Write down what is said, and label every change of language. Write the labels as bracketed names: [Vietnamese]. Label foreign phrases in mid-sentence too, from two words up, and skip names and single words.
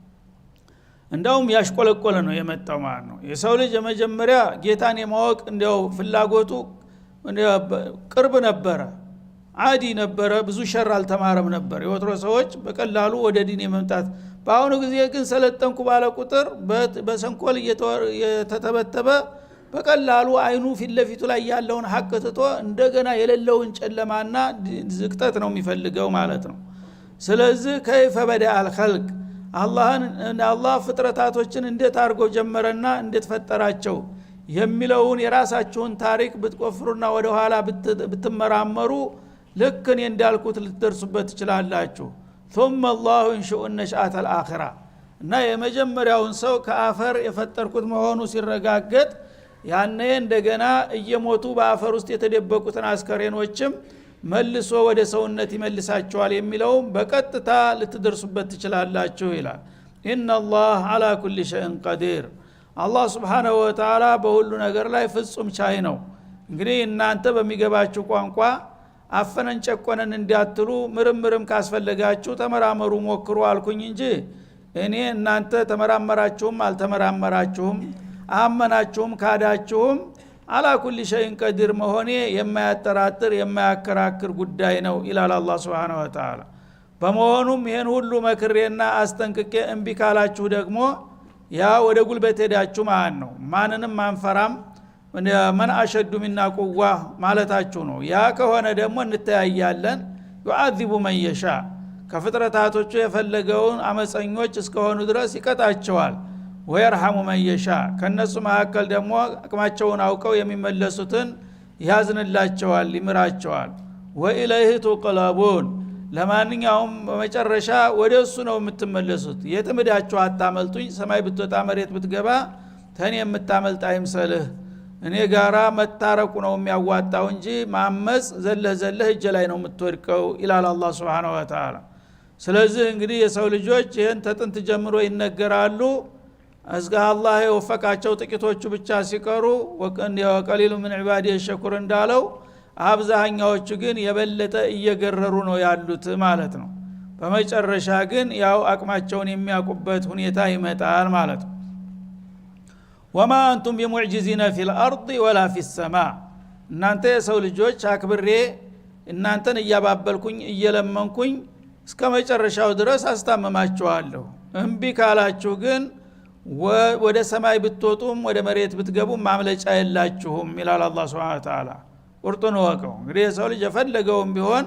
[Amharic] እንዳውም ያሽቆለቆለ ነው የመጣው ማለት ነው። የሰው ልጅ የመጀመሪያ ጌታን የማወቅ እንደው ፍላጎቱ ቅርብ ነበረ አዲ ነበረ ብዙ ሸር አልተማረም ነበር የወትሮ ሰዎች በቀላሉ ወደ ዲን የመምጣት በአሁኑ ጊዜ ግን ሰለጠንኩ ባለ ቁጥር በሰንኮል የተተበተበ በቀላሉ አይኑ ፊት ለፊቱ ላይ ያለውን ሐቅ ትቶ እንደገና የሌለውን ጨለማና ዝቅጠት ነው የሚፈልገው ማለት ነው ስለዚህ [Arabic] كيف بدأ الخلق [Amharic] አላህ ፍጥረታቶችን እንዴት አድርጎ ጀመረና እንዴት ፈጠራቸው የሚለውን የራሳችሁን ታሪክ ብትቆፍሩና ወደ ኋላ ብትመራመሩ ልክ እኔ እንዳልኩት ልትደርሱበት ትችላላችሁ [Arabic] ثم الله انشئ النشأة الآخرة [Amharic] እና የመጀመሪያውን ሰው ከአፈር የፈጠርኩት መሆኑ ሲረጋገጥ ያኔ እንደገና እየሞቱ በአፈር ውስጥ የተደበቁትን አስከሬኖችም መልሶ ወደ ሰውነት ይመልሳቸዋል የሚለው በቀጥታ ልትደርሱበት ትችላላችሁ ይላል [Arabic] ان الله على كل شيء قدير [Amharic] አላህ [Arabic] سبحانه وتعالى [Amharic] በሁሉ ነገር ላይ ፍጹም ቻይ ነው እንግዲህ እናንተ በሚገባችሁ ቋንቋ አፈነን ጨቆነን እንዲያትሉ ምርምርም ካስፈልጋችሁ ተመራመሩ ሞክሩ አልኩኝ እንጂ እኔ እናንተ ተመራመራችሁም አልተመራመራችሁም አመናችሁም ካዳችሁም [Arabic] على كل شيء قدير [Amharic] መሆኔ የማያጠራጥር የማያከራክር ጉዳይ ነው ይላል አላህ [Arabic] سبحانه و [Amharic] Ta'ala በመሆኑም ይሄን ሁሉ መክሬና አስጠንቅቄ እንቢ ካላችሁ ደግሞ ያ ወደ ጉልበት ሄዳችሁ ማለት ነው ማንንም አንፈራም [Arabic] من أشد منا قوة [Amharic] ማለታችሁ ነው ያ ከሆነ ደግሞ እንተያያለን [Arabic] يعذب من يشاء [Amharic] ከፍጥረታቶቹ የፈለገውን አመፀኞች እስከሆኑ ድረስ ይቀጣቸዋል [Arabic] ويرحم من يشاء [Amharic] ከነሱ መካከል ደግሞ አቅማቸውን አውቀው የሚመለሱትን ያዝንላቸዋል ይምራቸዋል [Arabic] وإليه تقلبون [Amharic] ለማንኛውም በመጨረሻ ወደሱ ነው የምትመለሱት የትምዳችሁ አታመልጡኝ ሰማይ ብትወጣ መሬት ብትገባ ተኔ የምታመልጥ አይምሰልህ እኔ ጋራ መታረቁ ነው የሚያዋጣው እንጂ ማመጽ ዘለህ እጅ ላይ ነው የምትወድቀው ይላል አላህ [Arabic] سبحانه وتعالى [Amharic] ስለዚህ እንግዲህ የሰው ልጆች ይሄን ተጥንት ጀምሮ ይነገራሉ አዝጋ አላህ የወፈቃቸው ጥቂቶቹ ብቻ ሲቀሩ [Arabic] وقليل من عبادي الشكور [Amharic] እንዳለው አብዛኛዎቹ ግን የበለጠ እየገረሩ ነው ያሉት ማለት ነው በመጨረሻ ግን ያው አቅማቸውን የሚያቁበት ሁኔታ ይመጣል ማለት ነው [Arabic] وما انتم بمعجزين في الارض ولا في السماء [Amharic] እናንተ የሰው ልጆች አክብሬ እናንተን እያባበልኩኝ እየለመንኩኝ እስከ መጨረሻው ድረስ አስታመማችኋለሁ እንቢ ካላችሁ ግን ወደ ሰማይ ብትወጡም ወደ መሬት ብትገቡም ማምለጫ የላችሁም ይላል አላህ [Arabic] سبحانه وتعالى [Amharic] ቁርጡን ወቀው እንግዲህ የሰው ልጅ የፈለገውም ቢሆን